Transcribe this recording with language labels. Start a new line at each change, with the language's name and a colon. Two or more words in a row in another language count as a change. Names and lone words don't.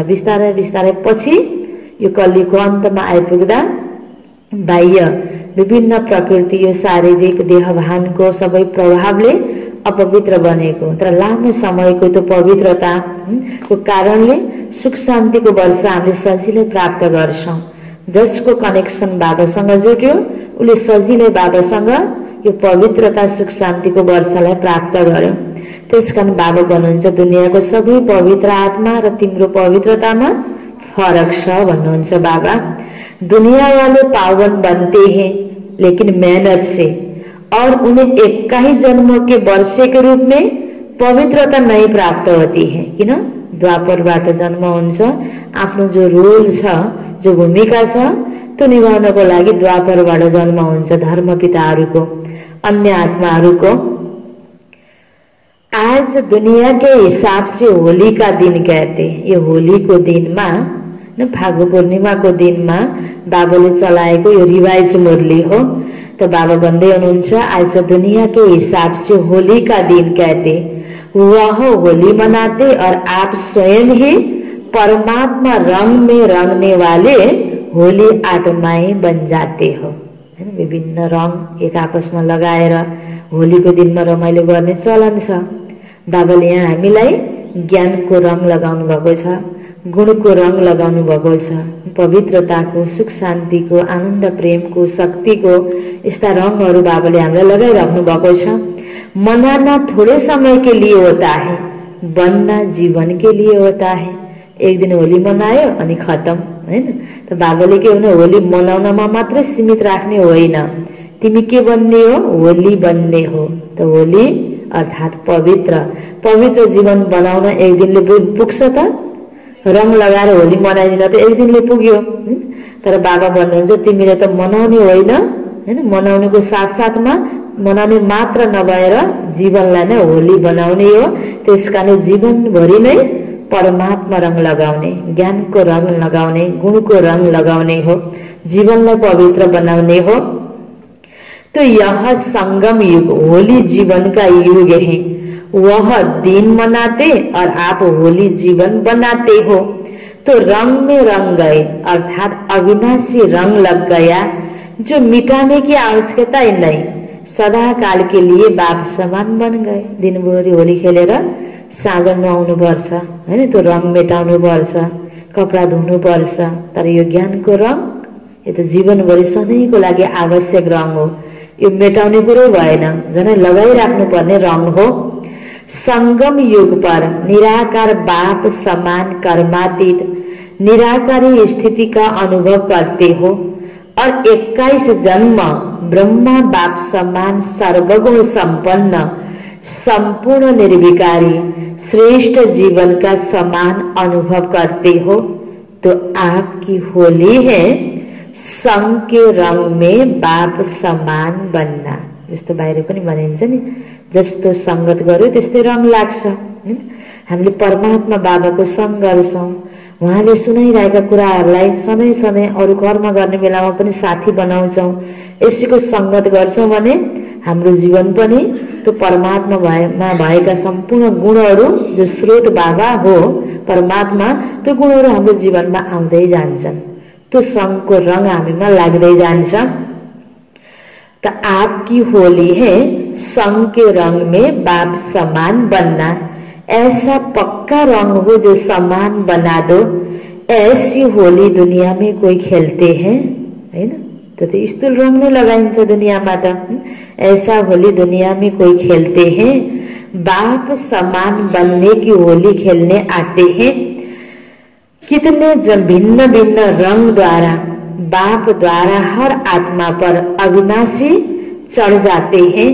Nepali: बिस्तारै बिस्तारै पछि यो कलिको अन्तमा आइपुग्दा बाह्य विभिन्न प्रकृति, यो शारीरिक देहभानको सबै प्रभावले अपवित्र बनेको, तर लामो समयको त्यो पवित्रताको कारणले सुख शान्तिको वर्षा हामीले सजिलै प्राप्त गर्छौं। जसको कनेक्सन बाबासँग जुट्यो उसले सजिलै बाबासँग यो पवित्रता, सुख शान्तिको वर्षालाई प्राप्त गर्यो। त्यसकारण बाबा भन्नुहुन्छ दुनियाँको सबै पवित्र आत्मा र तिम्रो पवित्रतामा फरक छ भन्नुहुन्छ बाबा।
Hindi: दुनिया वाले पावन बनते हैं लेकिन मेहनत से, और उन्हें 21 जन्मों के वर्षे के रूप में पवित्रता नै प्राप्त होती है।
Nepali: किन द्वापरबाट जन्म हुन्छ, आफ्नो जो रोल छ, जो भूमिका छ त्यो निभाउनको लागि द्वापरबाट जन्म हुन्छ धर्मपिताहरूको, अन्य आत्माहरूको।
Hindi: आज दुनिया के हिसाब से होली का दिन कहते।
Nepali: यो होली
Hindi: को दिन में,
Nepali: फागु पूर्णिमा
Hindi: को दिन में
Nepali: बाबाले चलाएको यो रिवाइज मुरली हो।
Hindi: तो बाबा
Nepali: भन्दै हुनुहुन्छ
Hindi: आज दुनिया के हिसाब से होली का दिन कहते, वह होली मनाते और आप स्वयं ही परमात्मा रंग में रंगने वाले होली आत्माएं बन जाते हो।
Nepali: विभिन्न रंग एक आपसमा लगाएर होलीको दिनमा रमाइलो गर्ने चलन छ। बाबाले यहाँ हामीलाई ज्ञानको रंग लगाउनु भएको छ, गुणको रंग लगाउनु भएको छ, पवित्रताको, सुख शान्तिको, आनन्द प्रेमको, शक्तिको यस्ता रंगहरू बाबाले हामीलाई लगाइराख्नु भएको छ।
Hindi: मनाना थोड़े समय के लिए होता है, बनना जीवन के लिए होता है।
Nepali: एक दिन होली मनायो अनि खत्म हैन। त बाबाले के भने होली मनाउनमा मात्रै सीमित राख्ने होइन, तिमी के बन्ने हो, होली बन्ने हो। त होली अर्थात पवित्र जीवन बनाउन एक दिनले पुग्छ त? रंग लगाएर होली मनाइदिन त एक दिनले पुग्यो। तर बाबा भन्नुहुन्छ तिमीले त मनाउने होइन हैन, मनाउनेको साथसाथमा मनाउने मात्र नभएर जीवनलाई नै होली बनाउने हो। त्यसकारण जीवनभरि नै परमात्मा रंग लगाउने, ज्ञानको रंग लगाउने, गुणको रंग लगाउने हो, जीवनलाई पवित्र बनाउने हो।
Hindi: तो यह संगम युग, होली जीवन का युग है। वह दिन मनाते और आप होली जीवन बनाते हो। तो रंग में रंग गए अर्थात अविनाशी रंग लग गया, जो मिटाने की आवश्यकता ही नहीं, सदा काल के लिए बाप समान बन गए।
Nepali: दिनभरि होली खेलेर साँझ नुहाउनु पर्छ हैन, त्यो रंग मेटाउनु पर्छ, कपडा धुनु पर्छ। तर यो ज्ञानको रंग, यो त जीवनभरि सधैँको लागि आवश्यक रंग हो। यो मेटाउने कुरो भएन, झनै लगाइराख्नु पर्ने रंग हो।
Hindi: संगम युग पर निराकार बाप समान कर्मातीत निराकारी स्थिति का अनुभव करते हो और 21 जन्म ब्रह्मा बाप समान सर्वगुण संपन्न संपूर्ण निर्विकारी श्रेष्ठ जीवन का समान अनुभव करते हो। तो आपकी होली है संग के रंग में बाप समान बन्ना।
Nepali: जस्तो बाहिर पनि भनिन्छ नि, जस्तो संगत गर्यो त्यस्तै रंग लाग्छ। हामीले परमात्मा बाबाको संग गर्छौं, उहाँले सुनाइरहेका कुराहरूलाई सधैँ सधैँ अरू कर्म गर्ने बेलामा पनि साथी बनाउँछौं। यसैको संगत गर्छौं भने हाम्रो जीवन पनि त्यो परमात्मा भएका सम्पूर्ण गुणहरू, जो स्रोत बाबा हो परमात्मा, त्यो गुणहरू हाम्रो जीवनमा आउँदै जान्छन्। त्यो संगको रंग हामीमा लाग्दै जान्छ।
Hindi: तो आपकी होली है संग के रंग में बाप समान बनना। ऐसा पक्का रंग हो जो समान बना दो। ऐसी होली दुनिया में कोई खेलते हैं हैन?
Nepali: तो स्थूल रंग नै लगाइन्छ दुनियामा त।
Hindi: ऐसा होली दुनिया में कोई खेलते हैं, बाप समान बनने की होली खेलने आते हैं। कितने भिन्न भिन्न रंग द्वारा बाप द्वारा हर आत्मा पर अविनाशी चढ़ जाते हैं।